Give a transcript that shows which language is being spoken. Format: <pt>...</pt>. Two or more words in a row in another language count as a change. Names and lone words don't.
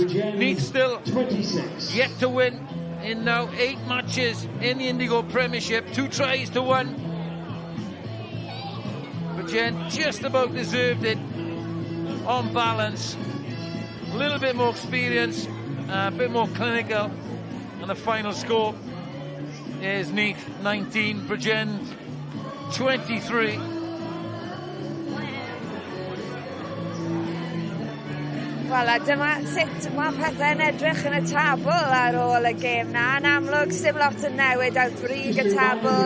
<en>Neath still yet to win in now 8 matches in the Indigo Premiership. 2 tries to 1. Bridgend just about deserved it on balance. A little bit more experience, a bit more clinical. And the final score is Neath 19, Bridgend 23.</en> <cy>Wel, a dyma sut mae pethau'n edrych yn y tabl ar ôl y gêm na. Yn amlwg, sim lot yn newid ar frig y tabl.</cy>